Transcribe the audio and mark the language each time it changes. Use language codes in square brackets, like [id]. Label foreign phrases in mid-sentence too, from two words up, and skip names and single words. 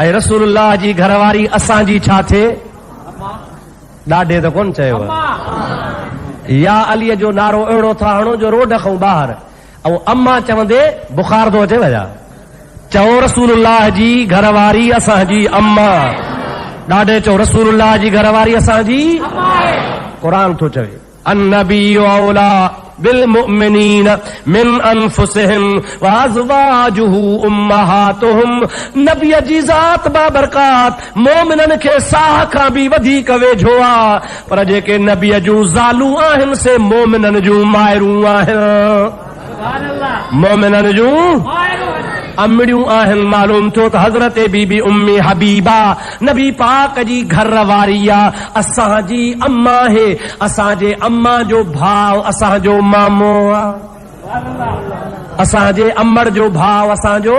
[sd] ऐं रसूलुल्लाह जी घरवारी असांजी छा थिए? ॾाॾे त कोन चयो या अलीअ जो नारो अहिड़ो था हणो जो रोड खां ॿाहिरि, ऐं अम्मा चवंदे बुखार थो अचे वञा। चओ रसूलुल्लाह जी घरवारी असांजी अम्मा। ॾाॾे चओ रसूलुल्लाह जी घरवारी असांजी। क़ुरान थो चवे [ar] النبي أولى بالمؤمنين من أنفسهم وأزواجه أمهاتهم. [sd] नबी जी ज़ात बाबरकात मोमिनन खे साह खां बि वधीक वेझो आहे, पर जेके नबी जूं ज़ालूं आहिनि से मोमिनन जूं माइरूं आहिनि। मोमिनन जूं अमड़ियूं आहिनि। मालूम थियो त हज़रत बीबी उम्मी हबीबा नबी पाक जी घर वारी आहे, असांजी अम्मा है, असांजे अम्मा जो भाउ असांजो मामो आहे, असांजे अम्मड़ जो भाउ असांजो।